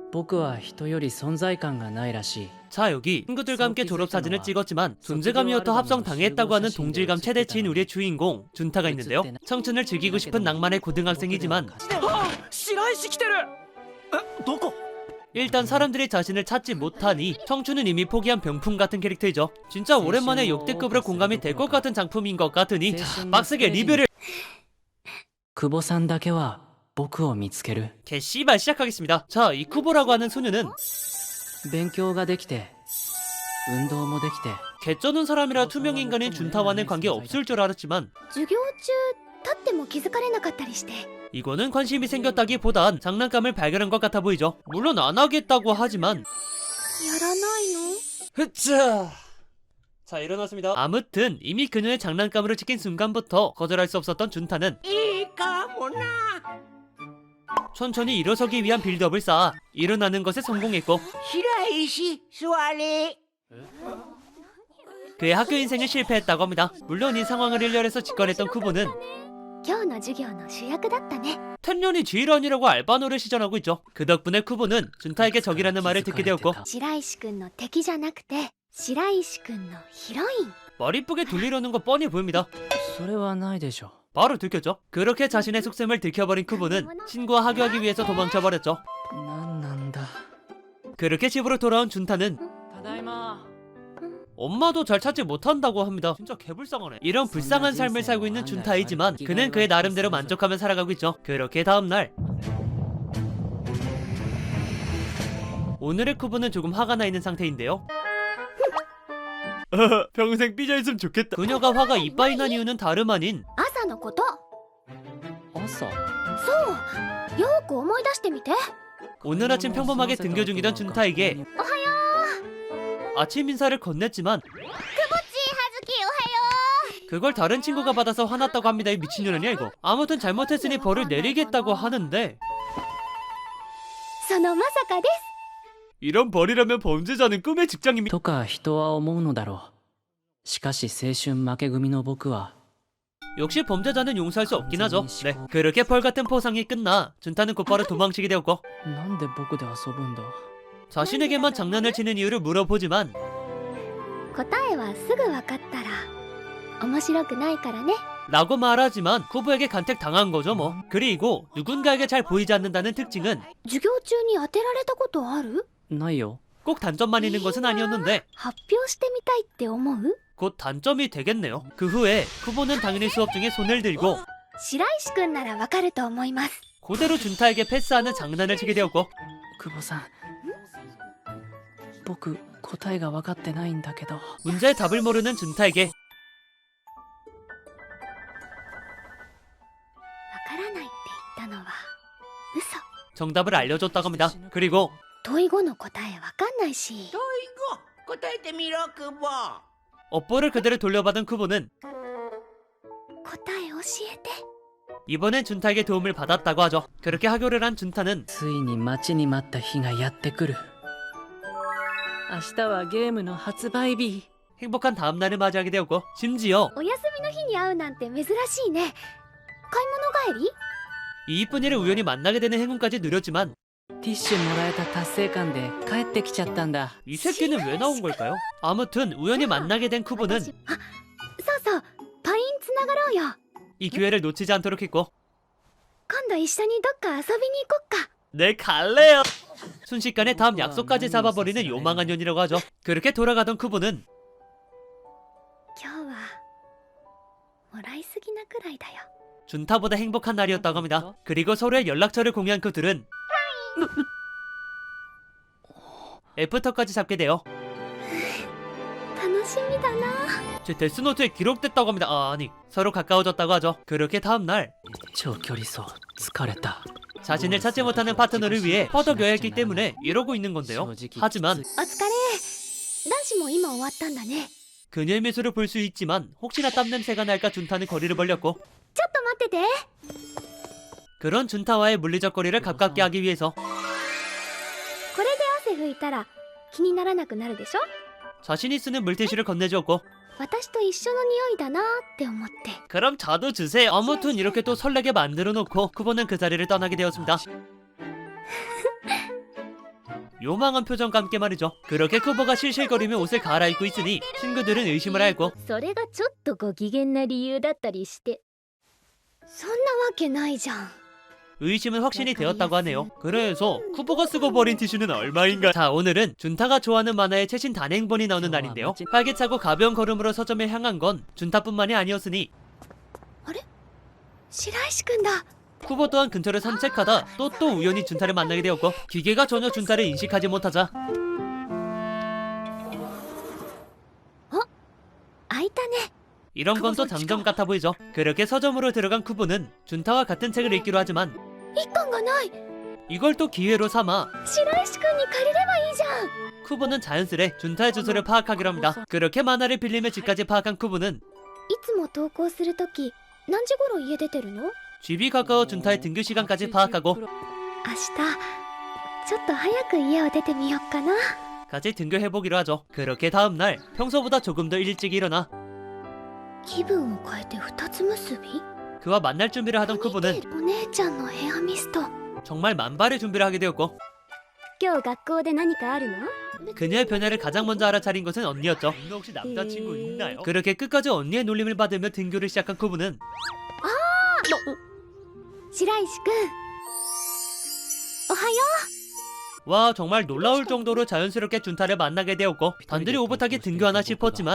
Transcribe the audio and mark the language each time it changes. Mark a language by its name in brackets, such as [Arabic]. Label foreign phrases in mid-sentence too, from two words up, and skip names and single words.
[Japanese] 僕は人より存在感がないらしい。 [Korean] 자, 여기 친구들과 함께 졸업사진을 찍었지만 존재감이어도 합성당했다고 하는 동질감 최대치인 우리의 주인공 준타가 있는데요. 청춘을 즐기고 싶은 낭만의 고등학생이지만 일단 사람들이 자신을 찾지 못하니 청춘은 이미 포기한 병풍 같은 캐릭터이죠. 진짜 오랜만에 역대급으로 공감이 될 것 같은 작품인 것 같으니 자, 빡세게 리뷰를 [Japanese] 久保さんだけは僕を見つける。 [Korean] 개씨발 시작하겠습니다. 자, 이 쿠보라고 하는 소녀는 [Japanese] 勉強ができて運動もできて [Korean] 개쩌는 사람이라 투명인간인 준타와는 관계없을 줄 알았지만 [Japanese] 授業中立っても気づかれなかったりして [Korean] 이거는 관심이 생겼다기보단 장난감을 발견한 것 같아 보이죠. 물론 안 하겠다고 하지만 [Japanese] やらないの [Korean] 흐차. 자, 일어났습니다. 아무튼 이미 그녀의 장난감으로 찍힌 순간부터 거절할 수 없었던 준타는 천천히 일어서기 위한 빌드업을 쌓아 일어나는 것에 성공했고 그의 학교 인생은 실패했다고 합니다. 물론 이 상황을 일렬해서 직관했던 쿠보는 [Japanese] 今日の授業の主役だったね [Korean] 텐년이 지휘관이라고 알바노를 시전하고 있죠. 그 덕분에 쿠보는 준타에게 적이라는 말을 듣게 되었고 [Japanese] 白石くんの敵じゃなくて白石くんのヒロイン [Korean] 머리 이쁘게 돌리려는 거 뻔히 보입니다. [Japanese] それはないでしょ。 [Korean] 바로 들켰죠. 그렇게 자신의 속셈을 들켜버린 쿠보는 친구와 하교하기 위해서 도망쳐버렸죠. [Japanese] なんなんだ。 [Korean] 그렇게 집으로 돌아온 준타는 [Japanese] ただいま。 [Korean] 엄마도 잘 찾지 못한다고 합니다. 진짜 개불쌍하네. 이런 불쌍한 삶을 살고 있는 준타이지만 그는 그의 나름대로 만족하며 살아가고 있죠. 그렇게 다음날 오늘의 쿠보는 조금 화가 나 있는 상태인데요. 평생 삐져있으면 좋겠다. 그녀가 화가 이빠이 난 이유는 다름 아닌 [Japanese] 朝のこと朝。そうよく思い出してみて [Korean] 오늘 아침 평범하게 등교 중이던 준타에게 아침 인사를 건넸지만 그걸 다른 친구가 받아서 화났다고 합니다. 이 미친년 아니야 이거. 아무튼 잘못했으니 벌을 내리겠다고 하는데 [Japanese] そのまさかです [Korean] 이런 벌이라면 범죄자는 꿈의 직장입니다. [Japanese] とか人は思うのだろう。しかし青春負け組の僕は [Korean] 역시 범죄자는 용서할 수 없긴 하죠. 네, 그렇게 벌 같은 포상이 끝나 준타는 곧바로 도망치게 되었고 [Japanese] なんで僕で遊ぶんだ。 [Korean] 자신에게만 장난을 치는 이유를 물어보지만 [Japanese] 答えはすぐ分かったら面白くないからね [Korean] 라고 말하지만 쿠보에게 간택 당한 거죠 뭐. 그리고 누군가에게 잘 보이지 않는다는 특징은 [Japanese] 授業中に当てられたことあるないよ。 [Korean] 꼭 단점만 있는 것은 아니었는데 [Japanese] 発表してみたいって思う [Korean] 곧 단점이 되겠네요. 그 후에 쿠보는 당연히 수업 중에 손을 들고 [Japanese] 白石くんならわかると思います [Korean] 그대로 준타에게 패스하는 장난을 치게 되었고 [Japanese] 久保さん。僕答えが分かってないんだけど。 [Korean] 문제의 답을 모르는 준타에게 [Japanese] わからないって言ったのは嘘 [Korean] 정답을 알려줬다고 합니다. 그리고 [Japanese] 問い後の答えわかんないし答えてみろ、クボ。 [Korean] 업보를 그대로 돌려받은 쿠보는 [Japanese] 答え教えて [Korean] 이번엔 준타에게 도움을 받았다고 하죠. 그렇게 하교를 한 준타는 [Japanese] ついに待ちに待った日がやってくる。明日はゲームの発売日。 [Korean] 행복한 다음날을 맞이하게 되었고 심지어 [Japanese] お休みの日に会うなんて珍しいね買い物帰り [Korean] 이 이쁜 이를 우연히 만나게 되는 행운까지 누렸지만 [Japanese] ティッシュもらえた達成感で帰ってきちゃったんだ。 [Korean] 이 새끼는 왜 나온 걸까요? 아무튼 우연히 만나게 된 쿠보는 [Japanese] そうそうパインつながろうよ [Korean] 이 기회를 놓치지 않도록 했고 [Japanese] 今度一緒にどっか遊びに行こっか [Korean] 네 갈래요. 순식간에 다음 약속까지 잡아버리는 요망한 년이라고 하죠. 그렇게 돌아가던 쿠보는 [Japanese] 今日はもらいすぎなくらいだよ [Korean] 준타보다 행복한 날이었다고 합니다. 그리고 서로의 연락처를 공유한 그들은 애프터까지 잡게 돼요. [Japanese] 楽しみだな [Korean] 제 데스노트에 기록됐다고 합니다. 아니 서로 가까워졌다고 하죠. 그렇게 다음날 [Japanese] 長距離走疲れた。 [Korean] 자신을 찾지 못하는 파트너를 위해 퍼덕여야 했기 때문에 이러고 있는 건데요. 하지만 [Japanese] お疲れ男子も今終わったんだね [Korean] 그녀의 미소를 볼 수 있지만 혹시나 땀냄새가 날까 준타는 거리를 벌렸고 [Japanese] ちょっと待ってて [Korean] 그런 준타와의 물리적거리를 가깝게 하기 위해서 [Japanese] これで汗拭いたら気にならなくなるでしょ [Korean] 자신이 쓰는 물티슈를 건네주었고 [Japanese] 私と一緒の匂いだなって思って [Korean] 그럼 저도 주세요. 아무튼 이렇게 또 설레게 만들어 놓고 쿠보는 그 자리를 떠나게 되었습니다. 요망한 표정과 함께 말이죠. 그렇게 쿠보가 실실거리며 옷을 갈아입고 있으니 친구들은 의심을 하고 [Japanese] それがちょっとご機嫌な理由だったりして。そんなわけないじゃん。 [Korean] 의심은 확신이 되었다고 하네요. 그래서 쿠보가 쓰고 버린 티슈는 얼마인가? 자, 오늘은 준타가 좋아하는 만화의 최신 단행본이 나오는 날인데요. 활기차고 가벼운 걸음으로 서점에 향한 건 준타뿐만이 아니었으니 [Japanese] あれ、白石くんだ。 [Korean] 쿠보 또한 근처를 산책하다 또 우연히 준타를 만나게 되었고 기계가 전혀 준타를 인식하지 못하자 [Japanese] 開いたね。 [Korean] 이런 건 또 장점 같아 보이죠. 그렇게 서점으로 들어간 쿠보는 준타와 같은 책을 읽기로 하지만 [Japanese] 一巻がない。 [Korean] 이걸 또 기회로 삼아 [Japanese] 白石くんに借りればいいじゃん。 [Korean] 쿠보는 자연스레 준타의 주소를 파악하기로 합니다. 그렇게 만화를 빌리며 집까지 파악한 쿠보는 [Japanese] いつも登校するとき、何時頃家出てるの？ [Korean] 집이 가까워 준타의 등교 시간까지 파악하고 [Japanese] 明日、ちょっと早く家を出てみよっかな。 [Korean] 같이 등교해보기로 하죠. 그렇게 다음날 평소보다 조금 더 일찍 일어나 [Japanese] 気分を変えて二つ結び？ [Korean] 그와 만날 준비를 하던 쿠보는 [Japanese] お姉ちゃんのヘアミスト。 [Korean] 정말 만발의 준비를 하게 되었고 [Japanese] 今日学校で何かあるの？ [Korean] 그녀의 변화를 가장 먼저 알아차린 것은 언니였죠. 너 혹시 남자친구 있나요? 그렇게 끝까지 언니의 놀림을 받으며 등교를 시작한 쿠보는 [Japanese] 白石くん、おはよ [Korean] 와 정말 놀라울 정도로 자연스럽게 준타를 만나게 되었고 단둘이 오붓하게 등교하나 싶었지만